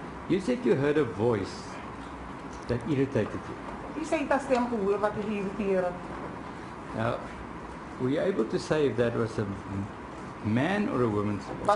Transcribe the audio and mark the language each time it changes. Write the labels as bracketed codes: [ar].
[en] You said you heard a voice that irritated you. [af] Hy sê hy het 'n stem gehoor wat hy irriteer het. [en] Now, were you able to say if that was a man or a woman's voice?